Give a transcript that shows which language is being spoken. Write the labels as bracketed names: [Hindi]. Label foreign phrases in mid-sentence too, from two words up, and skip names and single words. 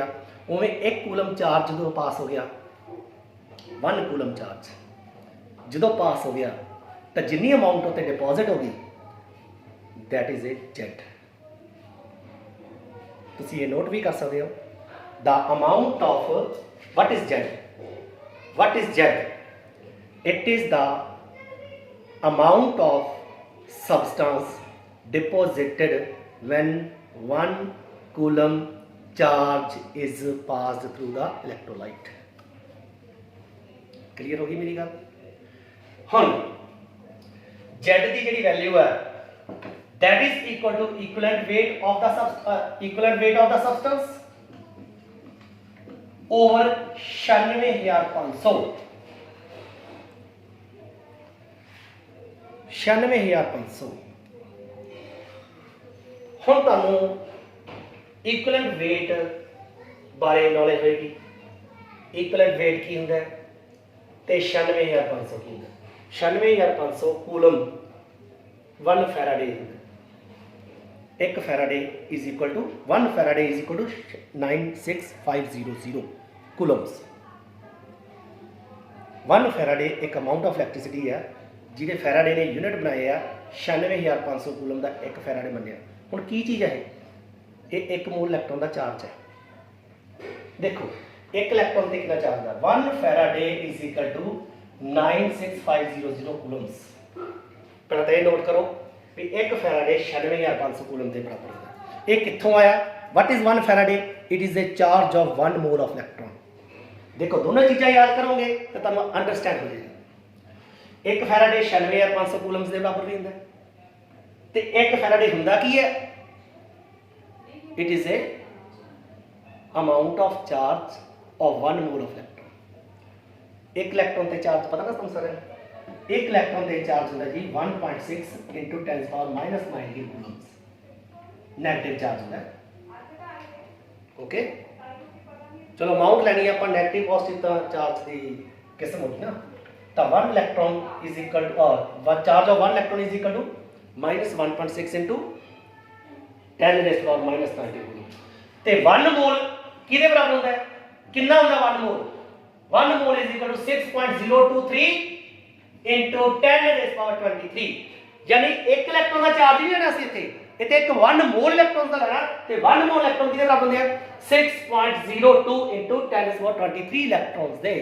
[Punjabi] ਉਵੇਂ 1 ਕੂਲਮ ਚਾਰਜ ਜਦੋਂ ਪਾਸ ਹੋ ਗਿਆ, 1 ਕੂਲਮ ਚਾਰਜ ਜਦੋਂ ਪਾਸ ਹੋ ਗਿਆ ਤਾਂ ਜਿੰਨੀ ਅਮਾਊਂਟ ਉੱਤੇ ਡਿਪੋਜ਼ਿਟ ਹੋ ਗਈ [English] that is a [Punjabi] z। ਤੁਸੀਂ ਇਹ ਨੋਟ ਵੀ ਕਰ ਸਕਦੇ ਹੋ। [English] ਦਾ amount of what is z? what is z? it is the amount of substance deposited when 1 coulomb charge is passed through the electrolyte. clear [Punjabi] ਹੋ ਗਈ ਮੇਰੀ ਗੱਲ? ਹੁਣ z ਦੀ ਜਿਹੜੀ ਵੈਲਿਊ ਹੈ [English] that is equal to equivalent weight of the substance over 96500 96500। [Punjabi] ਹੁਣ ਤੁਹਾਨੂੰ [English] equivalent weight [Punjabi] ਬਾਰੇ ਨੌਲੇਜ ਹੋਏਗੀ। [English] equivalent weight [Punjabi] ਕੀ ਹੁੰਦਾ ਤੇ 96500 ਕੀ ਹੁੰਦਾ। 96500 ਕੂਲਮ 1 ਫੈਰਾਡੇ ਹੁੰਦਾ। [English] 1 ਫੈਰਾਡੇ is equal to 1 ਫੈਰਾਡੇ is equal to 96500 ਕੂਲਮਸ। [Punjabi] 1 ਫੈਰਾਡੇ ਇੱਕ [English] amount of electricity [Punjabi] ਹੈ ਜਿਹਦੇ ਫੈਰਾਡੇ ਨੇ ਯੂਨਿਟ ਬਣਾਏ ਆ 96500 ਕੂਲਮ ਦਾ 1 ਫੈਰਾਡੇ ਮੰਨਿਆ। ਹੁਣ ਕੀ ਚੀਜ਼ ਹੈ ਇਹ 1 [English] mole electron [Punjabi] ਦਾ ਚਾਰਜ ਹੈ। ਦੇਖੋ 1 ਇਲੈਕਟ੍ਰੋਨ ਤੇ ਕਿੰਨਾ ਚਾਰਜ ਹੈ? 1 ਫੈਰਾਡੇ [English] is equal to [Punjabi] 96500 ਕੂਲਮਸ। ਪਹਿਲਾਂ ਤਾਂ ਇਹ ਨੋਟ ਕਰੋ ਵੀ 1 ਫੈਰਾਡੇ 96500 ਕੂਲਮ ਦੇ ਬਰਾਬਰ ਹੁੰਦਾ। ਇਹ ਕਿੱਥੋਂ ਆਇਆ? [English] what is 1 ਫੈਰਾਡੇ? it is a charge of 1 mole of electron। [Punjabi] ਦੇਖੋ ਦੋਨੋਂ ਚੀਜ਼ਾਂ ਯਾਦ ਕਰੋਗੇ ਤਾਂ ਤੁਹਾਨੂੰ ਅੰਡਰਸਟੈਂਡ ਹੋ ਜਾਏਗਾ। 1 [English] Faraday 96500 coulombs [Punjabi] ਦੇ ਬਰਾਬਰ ਵੀ ਹੁੰਦਾ ਤੇ 1 ਫੈਰਾਡੇ ਹੁੰਦਾ ਕੀ ਹੈ? [English] it is a amount of charge of 1 mole of electron। [Punjabi] 1 ਇਲੈਕਟ੍ਰੋਨ ਤੇ ਚਾਰਜ ਪਤਾ ਨਾ ਤੁਹਾਨੂੰ ਸਾਰਿਆਂ ਨੂੰ? 1 ਇਲੈਕਟ੍ਰੋਨ ਤੇ ਚਾਰਜ ਹੁੰਦਾ ਜੀ 1.6 [English] into 10 power minus 19 [Punjabi] ਕੂਲਮਸ। [English] negative charge [Punjabi] ਹੁੰਦਾ। ਓਕੇ ਚਲੋ ਅਮਾਊਂਟ ਲੈਣੀ ਆਪਾਂ [English] negative positive [Punjabi] ਤਾਂ ਚਾਰਜ ਦੀ ਕਿਸਮ ਹੋਗੀ ਨਾ। [English] तो 1 electron is equal to और charge of 1 electron is equal to -1.6 into 10 raise to power -90 coulomb. [Hindi] तो 1 मोल किहदे बराबर होता है, कितना होता 1 मोल, [English] 1 mole is equal to 6.023 into 10 raise power 23, [Hindi] यानी 1 इलेक्ट्रॉन का चार्ज नहीं लेना सी इतने एक 1 [English] mole electron [Hindi] का लेना, तो 1 [English] mole electron [Hindi] किहदे बराबर होंगे [English] 6.02 into 10 raise power 23 electrons [Hindi] दे।